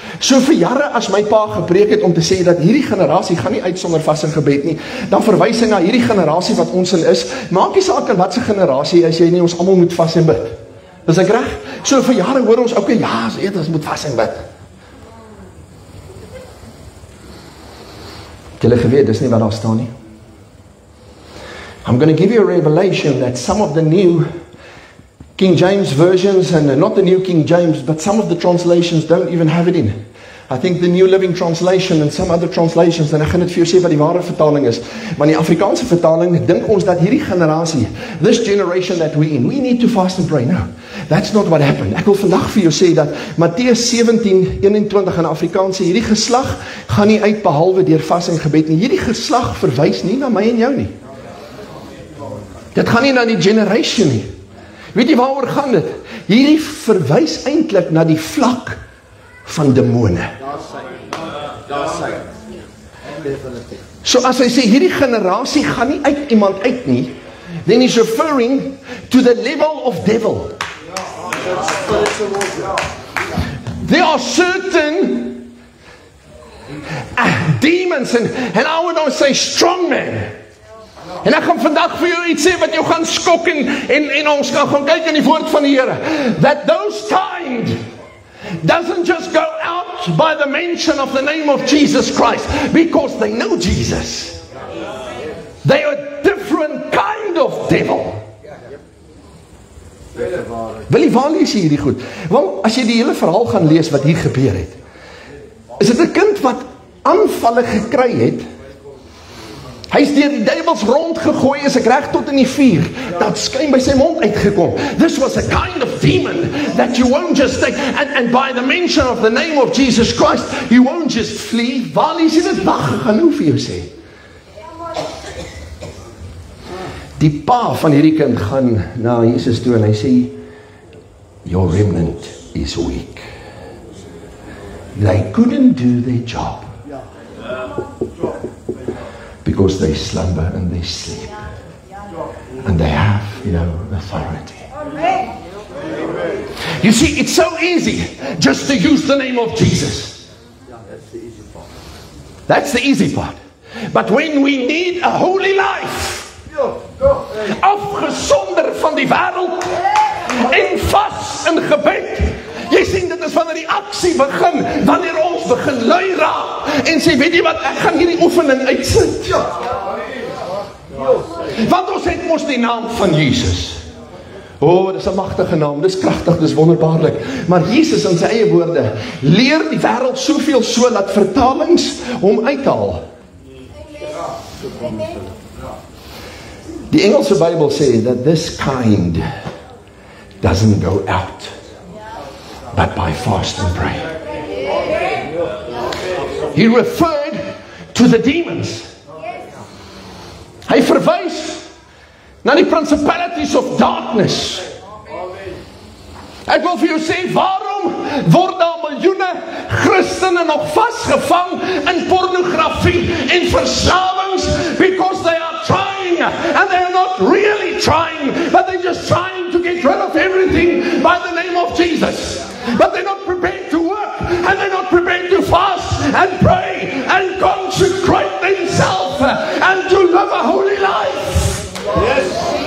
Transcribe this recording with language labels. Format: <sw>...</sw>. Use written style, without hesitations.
<af>So vir jare as my pa gepreek het om te sê dat hierdie generasie gaan nie uit sonder vas en gebed nie, dan verwys hy na hierdie generasie wat ons in is. Maak nie saak in wat se generasie as jy nie, ons almal moet vas en bid. Is ek reg? So vir jare hoor ons ook, ja, ons moet vas en bid. Julle geweet, dis nie wat daar staan nie.</af> <en>I'm going to give you a revelation that some of the new King James versions, and not the new King James, but some of the translations don't even have it in. I think the New Living Translation and some other translations,</en> <af>en ek gaan dit vir jou sê wat die ware vertaling is, maar die Afrikaanse vertaling, dink ons dat hierdie generasie,</af> <en>this generation that we in, we need to fast and pray. No, that's not what happened.</en> <af>Ek wil vandag vir jou sê dat Matteus 17:21 in Afrikaans sê, hierdie geslag gaan nie uit behalwe deur vas en gebed nie. Hierdie geslag verwys nie na my en jou nie. Dit gaan nie na die generation nie. Weet jy waaroor gaan dit? Hierdie verwys eintlik na die vlak van demone. So as hy sê, hierdie generasie gaan nie uit iemand uit nie,</af> <en>then he's referring to the level of devil. There are certain demons, and I would not say strong men.</en> <af>En ek gaan vandag vir jou iets sê wat jou gaan skok, en ons gaan kyk in die woord van die Here,</af> <en>that those kind doesn't just go out by the mention of the name of Jesus Christ because they know Jesus. They are a different kind of devil.</en> <af>Wil jy waar lees jy hierdie goed? Want as jy die hele verhaal gaan lees wat hier gebeur het, is dit 'n kind wat aanvalle gekry het. Hy is deur die duiwels rondgegooi, is ek reg tot in die vuur, dat skyn by sy mond uitgekom.</af> <en>This was a kind of demon that you won't just take, and by the mention of the name of Jesus Christ, you won't just flee.</en> <af>Waar lees jy dit? Wag, ek gaan nou vir jou sê. Die pa van hierdie kind gaan na Jesus toe en hy sê,</af> <en>your remnant is weak. They couldn't do their job. Because they slumber and they sleep. And they have no authority. You see, it's so easy just to use the name of Jesus. That's the easy part. But when we need a holy life,</en> <af>afgesonder van die wêreld, en vas in gebed, jy sien, dit is wanneer die aksie begin, wanneer ons begin lui raak, en sê, weet jy wat, ek gaan hierdie oefening uitsit. Want ons het mos die naam van Jesus. Oh, dis 'n magtige naam, dis kragtig, dis wonderbaarlik. Maar Jesus in sy eie woorde, leer die wêreld soveel so, dat vertalings hom uithaal. Die Engelse Bybel sê,</af> <en>that this kind doesn't go out, but by fast and pray. He referred to the demons.</en> <af>Hy verwys na die</af> <en>principalities of darkness.</en> <af>Ek wil vir jou sê, waarom word daar miljoene Christene nog vasgevang in pornografie en verslawings?</af> <en>Because they are trying, and they are not really trying, but they're just trying to get rid of everything by the name of Jesus. But they're not prepared to work, and they're not prepared to fast and pray and consecrate themselves and to live a holy life. Yes.</en>